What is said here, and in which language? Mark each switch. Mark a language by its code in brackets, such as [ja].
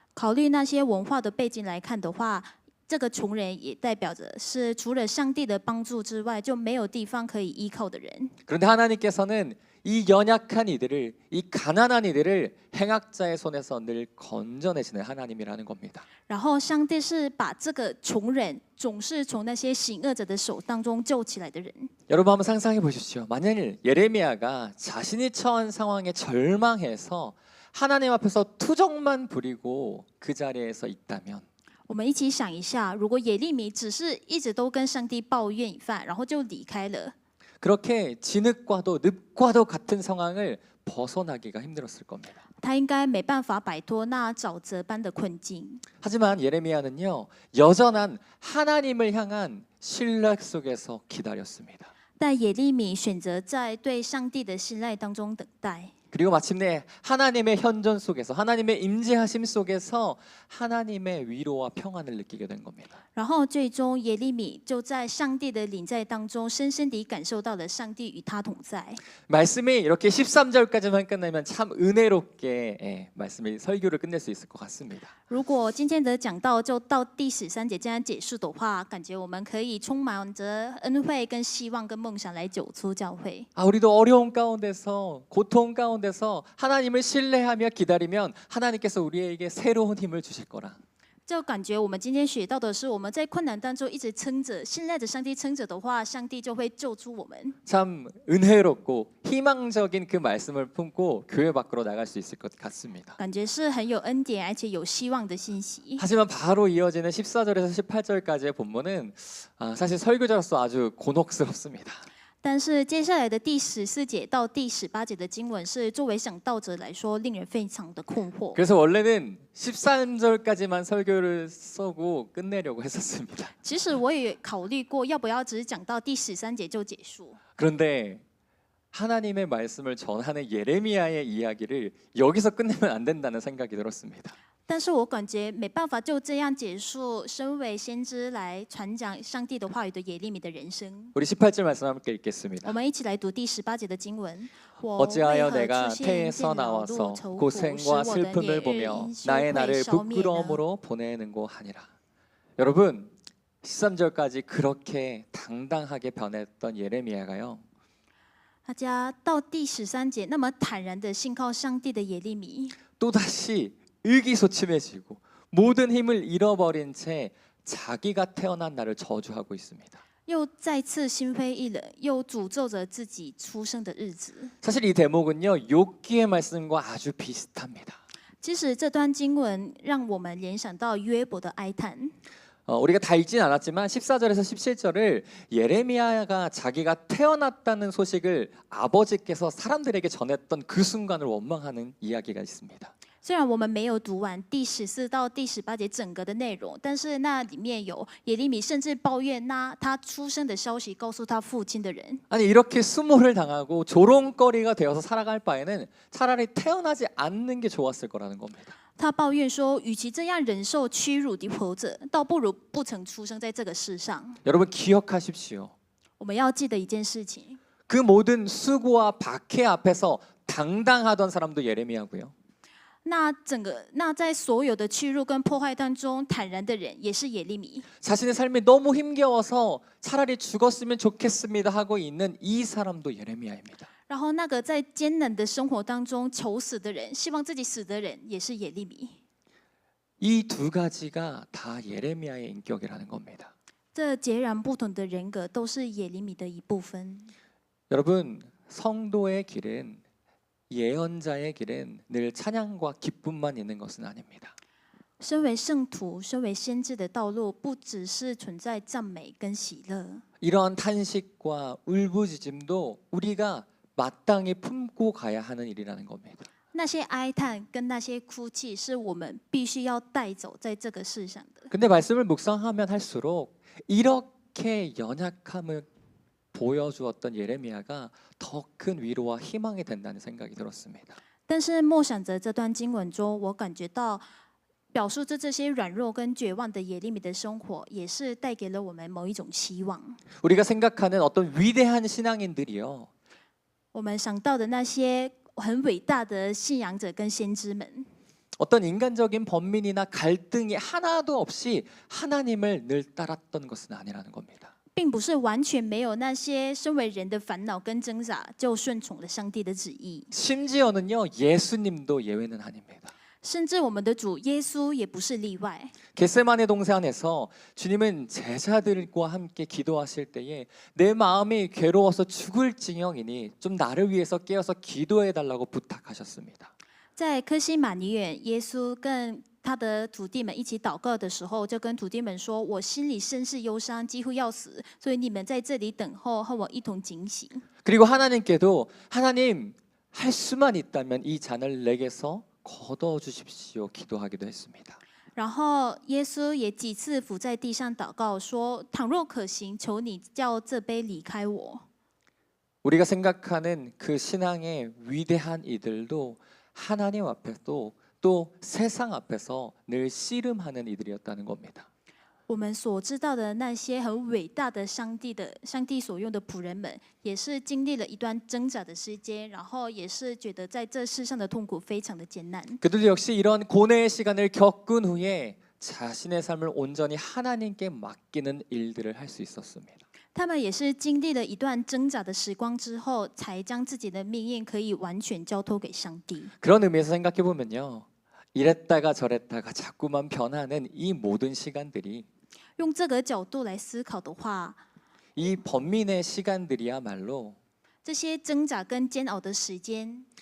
[zh] 考虑那些文化的背景来看的话，这个穷人也代表着是除了上帝的帮助之外，就没有地方可以依靠的人。 [ko] 그런데 하나님께서는 이 연약한 이들을, 이 가난한 이들을 행악자의 손에서 늘 건져내시는 하나님이라는 겁니다. [zh] 然后上帝是把这个穷人总是从那些行恶者的手当中救起来的人。 [ko] 여러분 한번 상상해 보십시오. 만일 예레미야가 자신이 처한 상황에 절망해서 하나님 앞에서 투정만 부리고 그 자리에서 있다면 [zh] 我们一起想一下，如果耶利米只是一直都跟上帝抱怨一番，然后就离开了， [ko] 그렇게 진흙과도 늪과도 같은 상황을 벗어나기가 힘들었을 겁니다. [zh] 他应该没办法摆脱那沼泽般的困境。 [ko] 하지만 예레미야는요, 여전한 하나님을 향한 신뢰 속에서 기다렸습니다. [zh] 但耶利米选择在对上帝的信赖当中等待。 [ko] 그리고 마침내 하나님의 현존 속에서, 하나님의 임재하심 속에서 하나님의 위로와 평안을 느끼게 된 겁니다. [zh] 然后最终耶利米就在上帝的临在当中，深深地感受到了上帝与他同在。 [ko] 말씀이 이렇게 13절까지만 끝나면 참 은혜롭게 말씀이 설교를 끝낼 수 있을 것 같습니다. [zh] 如果今天的讲道就到第13节这样结束的话，感觉我们可以充满着恩惠、跟希望、跟梦想来走出教会。 [ko] 우리도 어려운 가운데서, 고통 가운데서 하나님을 신뢰하며 기다리면 하나님께서 우리에게 새로운 힘을 주실 거라. [zh] 就感觉我们今天学到的是，我们在困难当中一直撑着，信赖着上帝撑着的话，上帝就会救出我们。 [ko] 참 은혜롭고 희망적인 그 말씀을 품고 교회 밖으로 나갈 수 있을 것 같습니다. [zh] 感觉是很有恩典而且有希望的信息。 [ko] 하지만 바로 이어지는 14절에서 18절까지의 본문은 사실 설교자로서 아주 곤혹스럽습니다. [zh] 但是接下来的第14节到第18节的经文是作为讲道者来说，令人非常的困惑。 [ko] 그래서 원래는 13절까지만 설교를 쓰고 끝내려고 했었습니다. [zh] 其实我也考虑过，要不要只讲到第13节就结束。 [ko] 그런데 하나님의 말씀을 전하는 예레미야의 이야기를 여기서 끝내면 안 된다는 생각이 들었습니다. [zh] 但是我感觉没办法就这样结束身为先知来传讲上帝的话语的耶利米的人生。 [ko] 우리 18절 말씀 함께 읽겠습니다. [zh] 我们一起来读第18节的经文。 [ko] 어찌하여 내가 태에서 나와서 고생과 슬픔을 보며 나의 날을 부끄러움으로 보내는고 하니라. 여러분 13절까지 그렇게 당당하게 변했던 예레미야가요. [zh] 大家到第13节，那么坦然的信靠上帝的耶利米， [ko] 또다시 의기소침해지고 모든 힘을 잃어버린 채 자기가 태어난 날을 저주하고 있습니다. [zh] 又再次心灰意冷，又诅咒着自己出生的日子。 [ko] 사실 이 대목은요, 욥기의 말씀과 아주 비슷합니다. [zh] 其实这段经文让我们联想到约伯的哀叹。 [ko] 우리가 다 읽진 않았지만 14절에서 17절을 예레미야가 자기가 태어났다는 소식을 아버지께서 사람들에게 전했던 그 순간을 원망하는 이야기가 있습니다. [zh] 虽然我们没有读完第14到第18节整个的内容，但是那里面有耶利米甚至抱怨他出生的消息告诉他父亲的人。 [ko] 아니 이렇게 수모를 당하고 조롱거리가 되어서 살아갈 바에는 차라리 태어나지 않는 게 좋았을 거라는 겁니다. [zh] 他抱怨说，与其这样忍受屈辱的活着，倒不如不曾出生在这个世上。 [ko] 여러분 기억하십시오. [zh] 我们要记得一件事情， [ko] 그 모든 수고와 박해 앞에서 당당하던 사람도 예레미야고요. [zh] 那在所有的屈辱跟破坏当中，坦然的人也是耶利米。 [ko] 자신의 삶이 너무 힘겨워서 차라리 죽었으면 좋겠습니다 하고 있는 이 사람도 예레미야입니다. [zh] 然后那个在艰难的生活当中求死的人，希望自己死的人，也是耶利米。 [ko] 이 두 가지가 다 예레미야의 인격이라는 겁니다. [zh] 这截然不同的人格都是耶利米的一部分。 [ko] 여러분 성도의 길은 예언자의 길은 늘 찬양과 기쁨만 있는 것은 아닙니다. [zh] 身为圣徒，身为先知的道路，不只是存在赞美跟喜乐。 [ko] 이러한 탄식과 울부짖음도 우리가 마땅히 품고 가야 하는 일이라는 겁니다. [zh] 那些哀叹跟那些哭泣，是我们必须要带走在这个世上的。 [ko] 근데 말씀을 묵상하면 할수록 이렇게 연약함을 보여주었던 예레미야가 더 큰 위로와 희망이 된다는 생각이 들었습니다. [zh] 但是默想着这段经文中，我感觉到表述着这些软弱跟绝望的耶利米的生活，也是带给了我们某一种希望。 [ko] 우리가 생각하는 어떤 위대한 신앙인들이요. [zh] 我们想到的那些很伟大的信仰者跟先知们， [ko] 어떤 인간적인 번민이나 갈등이 하나도 없이 하나님을 늘 따랐던 것은 아니라는 겁니다. [zh] 并不是完全没有那些身为人的烦恼跟挣扎，就顺从了上帝的旨意。 [ko] 심지어는요, 예수님도 예외는 아닙니다. [zh] 甚至我们的主耶稣也不是例外。 [ko] 겟세마네 동산에서 주님은 제자들과 함께 기도하실 때에 내 마음이 괴로워서 죽을지경이니 좀 나를 위해서 깨어서 기도해 달라고 부탁하셨습니다. [zh] 在科西玛尼园，耶稣跟他的徒弟们一起祷告的时候，就跟徒弟们说：“我心里甚是忧伤，几乎要死，所以你们在这里等候，和我一同警醒。” [ko] 그리고 하나님께도 하나님 할 수만 있다면 이 잔을 내게서 거둬 주십시오 기도하기도 했습니다. [zh] 然后耶稣也几次伏在地上祷告说：“倘若可行，求你叫这杯离开我。” [ko] 우리가 생각하는 그 신앙의 위대한 이들도 하나님 앞에도 또 세상 앞에서 늘 씨름하는 이들이었다는 겁니다. [zh] 我们所知道的那些很伟大的上帝所用的仆人们，也是经历了一段挣扎的时间，然后也是觉得在这世上的痛苦非常的艰难。 [ko] 그들도 역시 이런 고뇌의 시간을 겪은 후에 자신의 삶을 온전히 하나님께 맡기는 일들을 할 수 있었습니다. [zh] 他们也是经历了一段挣扎的时光之后，才将自己的命运可以完全交托给上帝。 [ko] 그런 의미에서 생각해 보면요, 이랬다가 저랬다가 자꾸만 변하는 이 모든 시간들이 [zh] 用这个角度来思考的话， [ko] 이 번민의 시간들이야말로 [zh] 这些挣扎跟煎熬的时间，